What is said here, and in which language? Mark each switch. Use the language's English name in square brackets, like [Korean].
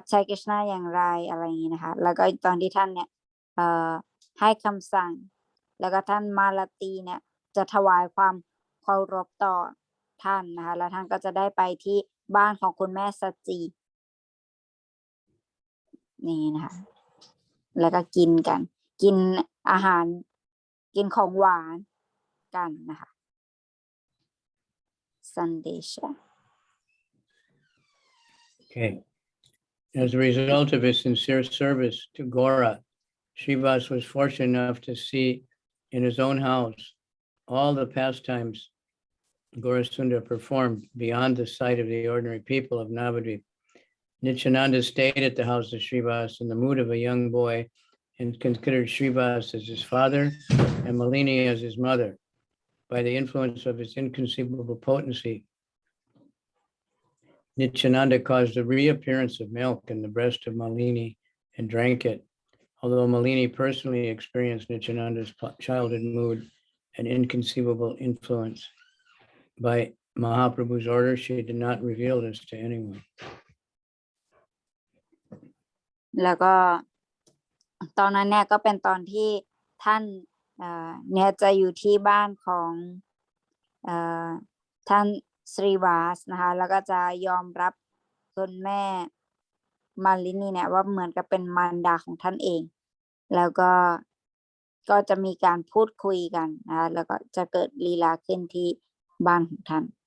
[Thai] กฤษณะอย่างไรอะไรอย่างนี้นะคะแล้วก็ตอนที่ท่านเนี่ยให้คำสั่งแล้วก็ท่านมาลาตีเนี่ยจะถวายความเคารพต่อท่านนะคะแล้วท่านก็จะได้ไปที่บ้านของคุณแม่สัจจีนี่นะคะแล้วก็กินอาหารกินของหวานกันนะคะซันเดช [English] Okay. As a result of his sincere service to Gora, Srivas was fortunate enough to see in his own house all the pastimes Gaurasundara performed beyond the sight of the ordinary people of Navadvip. Nityananda stayed at the house of Srivas in the mood of a young boy and considered Srivas as his father and Malini as his mother. By the influence of his inconceivable potency, Nityananda caused the reappearance of milk in the breast of Malini and drank it. Although Malini personally experienced Nityananda's childhood mood and inconceivable influence, by Mahaprabhu's order, she did not reveal this to anyone. [Thai] แล้วก็ตอนนั้นเนี่ยก็เป็นตอนที่ท่านเนี่ยจะอยู่ที่บ้านของท่านสรีวาสนะคะแล้วก็จะยอมรับคุณแม่มาลินีเนี่ยว่าเหมือนกับเป็นมารดาของท่านเองแล้วก็จะมีการพูดคุยกันนะคะแล้วก็จะเกิดลีลาขึ้นที่บ้านของท่าน